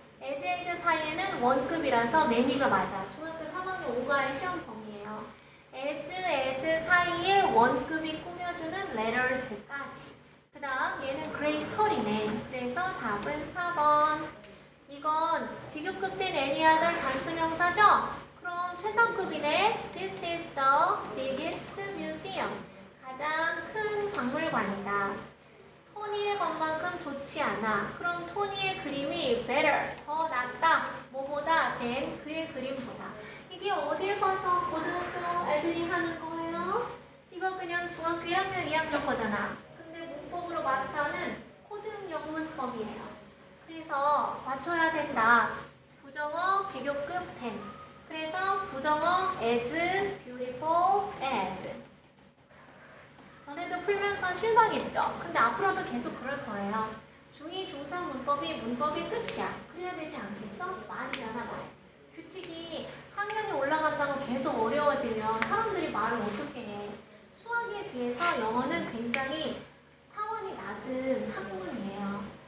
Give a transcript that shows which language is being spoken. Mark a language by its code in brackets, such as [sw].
[ko] as 사이에는 원급이라서 매니가 맞아. 중학교 3학년 5과의 시험 범위예요. as 사이에 원급이 꾸며주는 letters까지. 그 다음 얘는 greater이네. 그래서 답은 4번. 이건 비교급된 any other 단수명사죠? 그럼 최상급이네. [en] This is the biggest museum. [ko] 가장 큰 박물관이다. 토니의 것만큼 좋지 않아. 그럼 토니의 그림이 better, 더 낫다. 뭐보다? than 그의 그림보다. 이게 어딜 봐서 고등학교 애들이 하는 거예요? 이거 그냥 중학교 1학년, 2학년 거잖아. 근데 문법으로 마스터하는 고등 영문법이에요. 그래서 맞춰야 된다. 부정어 비교급 than. 그래서 부정어 as beautiful as. 너네도 풀면서 실망했죠? 근데 앞으로도 계속 그럴 거예요. 중2, 중3 문법이 끝이야. 그래야 되지 않겠어? 말이잖아, 말. 규칙이 학년이 올라간다고 계속 어려워지면 사람들이 말을 어떻게 해? 수학에 비해서 영어는 굉장히 차원이 낮은 학문이에요.